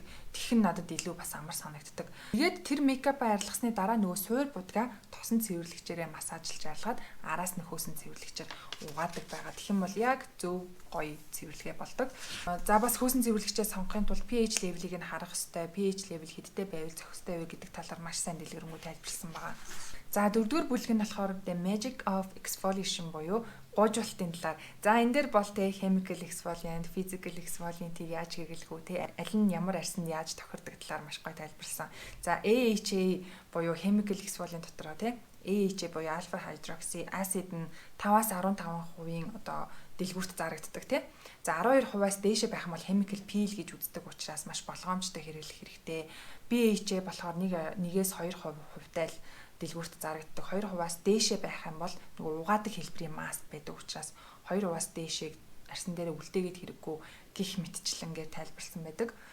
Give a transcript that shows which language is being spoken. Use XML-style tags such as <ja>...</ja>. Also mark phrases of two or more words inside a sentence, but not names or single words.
<mn>Тэгэх нь надад илүү бас амар санагддаг. Тэгээд тэр makeup арилгасны дараа нөгөө суур будга тосон цэвэрлэгчээрээ массажлж арилгаад араас нь хөөсөн цэвэрлэгчээр угаадаг байгаа. Тэгэх юм бол яг зөв гоё цэвэрлэгээ болдог. За бас хөөсөн цэвэрлэгчээ сонгохын тулд</mn> <en>pH level-</en> <mn>ийг нь харах ёстой.</mn> <en>pH level</en> <mn>хэдтэй байвал зохистой вэ гэдэг талаар маш сайн дэлгэрэнгүй тайлбарласан байгаа. За дөрөвдүгээр бүлэг нь болохоор</mn> <en>the magic of exfoliation</en> <mn>буюу гуйжуулалтын талаар. За энэ дээр бол те</mn> <en>chemical exfoliant, physical exfoliant-</en> <mn>ийг яаж хэрэглэх үү те аль нь ямар арьсанд яаж тохирдог талаар маш гоё тайлбарласан. За AHA буюу</mn> <en>chemical exfoliant</en> <mn>дотроо те AHA буюу</mn> <en>alpha hydroxy acid</en> <mn>нь 5-аас 15% одоо дэлгүүрт зарагддаг тий. За 12%-аас дээшээ байх юм бол</mn> <en>chemical peel</en> <mn>гэж үздэг учраас маш болгоомжтой хэрэглэх хэрэгтэй. BHA болохоор 1-ээс 2% хувьтай л дэлгүүрт зарагддаг. 2%-аас дээшээ байх юм бол нөгөө угаадаг хэлбэрийн маст байдаг учраас 2%-аас дээшээ арьсан дээр үлдээгээд хэрэггүй гих мэтчлэнгээр тайлбарлсан байдаг.</mn>